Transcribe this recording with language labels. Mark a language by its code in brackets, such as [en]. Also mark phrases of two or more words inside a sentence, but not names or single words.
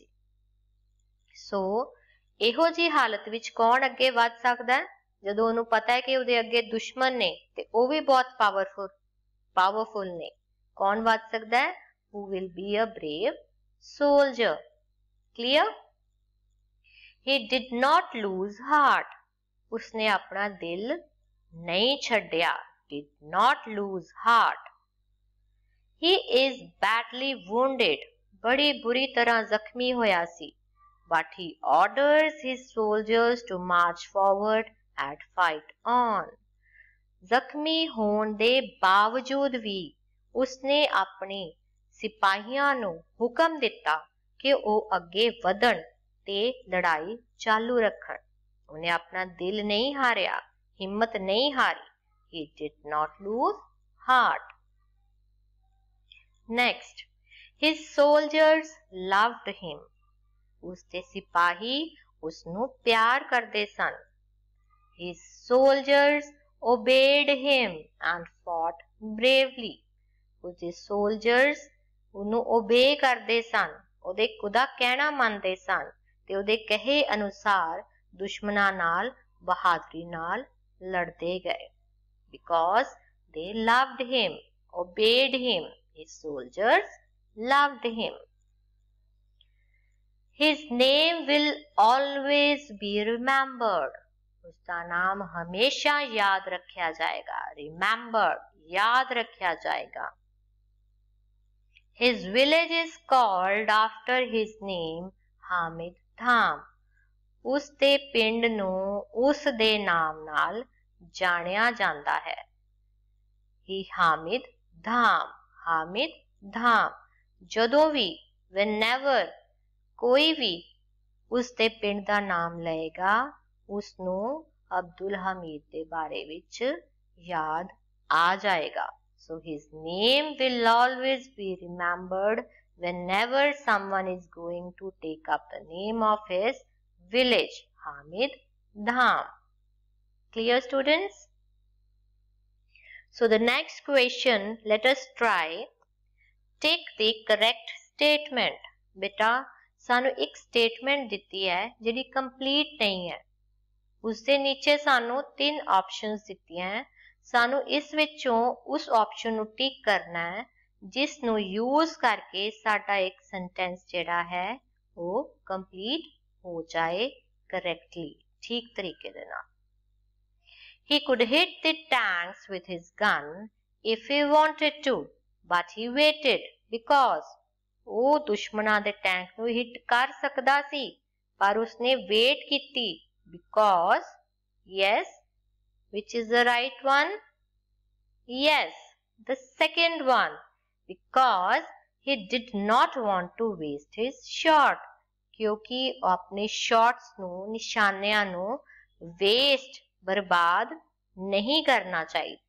[pa] ਸੋ ਇਹੋ ਜੀ ਹਾਲਤ ਵਿੱਚ ਕੌਣ ਅੱਗੇ ਵੱਧ ਸਕਦਾ ਹੈ? ਜਦੋਂ ਉਹਨੂੰ ਪਤਾ ਹੈ ਕਿ ਉਹਦੇ ਅੱਗੇ ਦੁਸ਼ਮਣ ਨੇ ਤੇ ਉਹ ਵੀ ਬਹੁਤ ਪਾਵਰਫੁਲ ਨੇ. ਕੌਣ ਵੱਧ ਸਕਦਾ ਹੈ? [en] who will be a brave soldier. Clear? He did not lose heart. [hi] उसने अपना दिल नहीं छड्डिया. [en] Did not lose heart. He is badly wounded. [pa] ਬੜੀ ਬੁਰੀ ਤਰ੍ਹਾਂ ਜ਼ਖ਼ਮੀ ਹੋਇਆ ਸੀ. [en] But he orders his soldiers to march forward and fight on. [pa] ਜ਼ਖ਼ਮੀ ਹੋਣ ਦੇ ਬਾਵਜੂਦ ਭੀ ਉਸਨੇ ਆਪਣੇ ਸਿਪਾਹੀਆਂ ਨੂੰ ਹੁਕਮ ਦਿੱਤਾ ਕਿ ਉਹ ਅੱਗੇ ਵਧਣ ਤੇ ਲੜਾਈ ਚਾਲੂ ਰੱਖਣ. ਉਹਨੇ ਆਪਣਾ ਦਿਲ ਨਹੀਂ ਹਾਰਿਆ, ਹਿੰਮਤ ਨਹੀਂ ਹਾਰੀ. [en] He did not lose heart. Next, his soldiers loved him. [pa] ਉਸਦੇ ਸਿਪਾਹੀ ਉਸਨੂੰ ਪਿਆਰ ਕਰਦੇ ਸਨ. [en] His soldiers obeyed him and fought bravely. [pa] ਉਸਦੇ soldiers ਉਹਨੂੰ obey ਕਰਦੇ ਸਨ, ਉਹਦਾ ਕਹਿਣਾ ਮੰਨਦੇ ਸਨ ਤੇ ਉਹਦੇ ਕਹੇ ਅਨੁਸਾਰ ਦੁਸ਼ਮਣਾਂ ਨਾਲ ਬਹਾਦਰੀ ਨਾਲ ਲੜਦੇ ਗਏ. [en] Because they loved him, obeyed him. His soldiers loved him. His name will always be remembered. [hi] उसका नाम हमेशा याद रखा जाएगा. Remembered, याद रखा जाएगा. [en] His village is called after his name, Hamid Dham. [pa] ਉਸ ਦੇ ਪਿੰਡ ਨੂੰ ਉਸ ਦੇ ਨਾਮ ਨਾਲ ਜਾਣਿਆ ਜਾਂਦਾ ਹੈ. ਹੀ ਹਾਮਿਦ ਧਾਮ. ਹਾਮਿਦ ਧਾਮ. ਜਦੋਂ ਵੀ whenever ਕੋਈ ਵੀ ਉਸ ਦੇ ਪਿੰਡ ਦਾ ਨਾਮ ਲਏਗਾ ਉਸ ਨੂੰ ਅਬਦੁਲ ਹਮੀਦ ਦੇ ਬਾਰੇ ਵਿੱਚ ਯਾਦ ਆ ਜਾਏਗਾ. [en] So his name will always be remembered whenever someone is going to take up the name of his village, Hamid Dham. Clear, students? So the next question, let us try. Take the correct statement. [pa] बेटा सानू एक statement दिती है जिहड़ी complete नहीं है. ਉਸਦੇ ਨੀਚੇ ਸਾਨੂੰ 3 options ਦਿੱਤੀਆਂ ਹੈਂ. ਸਾਨੂੰ ਇਸ ਵਿਚੋਂ ਉਸ option ਨੂੰ ਟਿੱਕ ਕਰਨਾ ਹੈ ਜਿਸ ਨੂੰ use ਕਰਕੇ ਸਾਡਾ ਇੱਕ sentence ਜਿਹੜਾ ਹੈ ਵੋ complete ਹੋ ਜਾਏ correctly, ਠੀਕ ਤਰੀਕੇ ਦੇ ਨਾਲ. [en] He could hit the tanks with his gun if he wanted to, but he waited because [pa] ਉਹ ਦੁਸ਼ਮਣਾਂ ਦੇ ਟੈਂਕ ਨੂੰ ਹਿੱਟ ਕਰ ਸਕਦਾ ਸੀ ਪਰ ਉਸਨੇ ਵੇਟ ਕੀਤੀ. [en] Because, yes, which is the right one? Yes, the second one. Because he did not want to waste his shot. [hi] क्योंकि अपने [pa] शॉट्स ਨੂੰ ਨਿਸ਼ਾਨਿਆਂ ਨੂੰ ਵੇਸਟ ਬਰਬਾਦ ਨਹੀਂ ਕਰਨਾ ਚਾਹੁੰਦਾ ਸੀ.